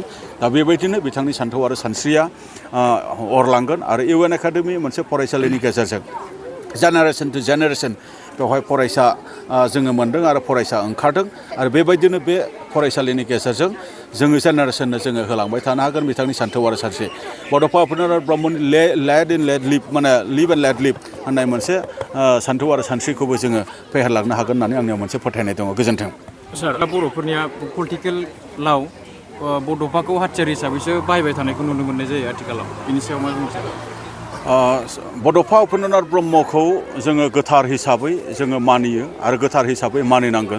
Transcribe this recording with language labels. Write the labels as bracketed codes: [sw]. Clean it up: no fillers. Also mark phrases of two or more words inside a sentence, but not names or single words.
[brx] दा बेबायदिनो बिथांनि सान्थौ आरो सानस्रिया अरलांगोन आरो UN एकाडेमि मोनसे फरायसालिनि गेजेरजों [en] generation to generation [brx] बेवहाय फरायसा जोङो मोन्दों आरो फरायसा ओंखारदों आरो बेबायदिनो बे फरायसालिनि गेजेरजों जोङो जेनेरेसननो जोङो होलांबाय थानो हागोन बिथांनि सान्थौ आरो सानस्रि। बड'फा उपेन्द्रनाथ ब्रह्मनि लेड इन लेड लिभ माने [en] live and let live [brx] होननाय मोनसे सान्थौ आरो सानस्रिखौबो जोङो फेहेरलांनो हागोन होननानै आंनियाव मोनसे फोथायनाय दङ। गोजोन्थों। सार, बर'फोरनिया पलिटिकेलाव बड'फाखौ हाथियार हिसाबैसो बाहायबाय थानायखौ नुनो मोननाय जायो आथिखालाव, बिनि सायाव मा बुंनो सानो? बड'फा उपेन्द्रनाथ ब्रह्मखौ जोङो गोथार हिसाबै जोङो मानियो आरो गोथार हिसाबै मानिनांगोन।